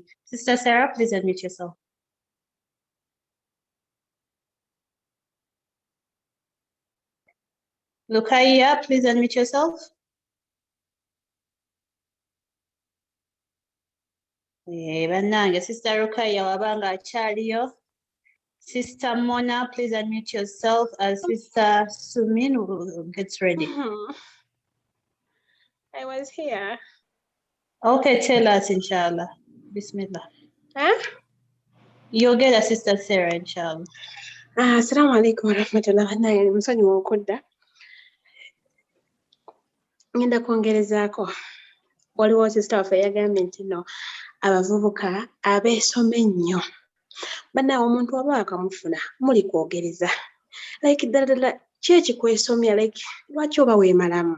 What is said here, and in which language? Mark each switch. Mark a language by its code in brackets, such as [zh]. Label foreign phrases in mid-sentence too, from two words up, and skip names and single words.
[en] Sister Sarah, please unmute yourself. Lukaya, please unmute yourself. [lg] Banange, Sister Lukaya wabanga akyaliyo. [en] Sister Mona, please unmute yourself as Sister Sumin gets ready. I was here. Okay, tell us, inshallah. Bismillah. Huh? You'll get a Sister Sarah, inshallah. [ar] السلام عليكم ورحمة الله وبركاته. [lg] Musonyiwa okudda. Ngenda kwongerezaako. Waliwo sister waffe yagambye nti no abavubuka abeesoma ennyo. Bannaawe omuntu waba akamufuna muli kwogereza. Like ddala ki kwesomya, like lwaki oba weemalamu?